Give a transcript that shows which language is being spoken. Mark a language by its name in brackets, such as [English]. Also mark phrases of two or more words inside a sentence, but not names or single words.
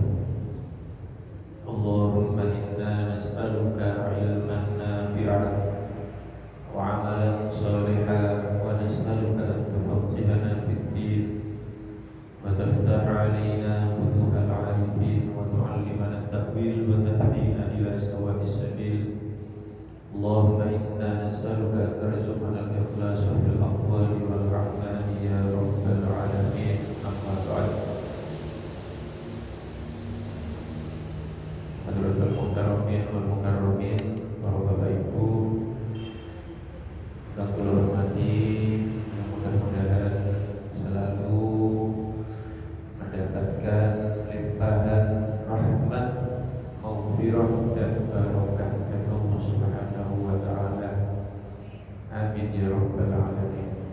[Arabic] اللهم إنا نسألك علما نافعا وعملا صالحا ونسألك أن تفقهنا في الدين وتفتح علينا فتوح العارفين وتعلمنا التأويل وتهدينا إلى سواء السبيل. اللهم إنا نسألك أن ترزقنا الإخلاص في الأقوال والأعمال يا رب العالمين. أما بعد، حضرات المكرمين والمكرمين, [Indonesian] para Bapak Ibu yang kula hormati, yang mudah-mudahan selalu mendapatkan limpahan rahmat, maghfirah dan barokah dari Allah [Arabic] سبحانه وتعالى. آمين يا رب العالمين.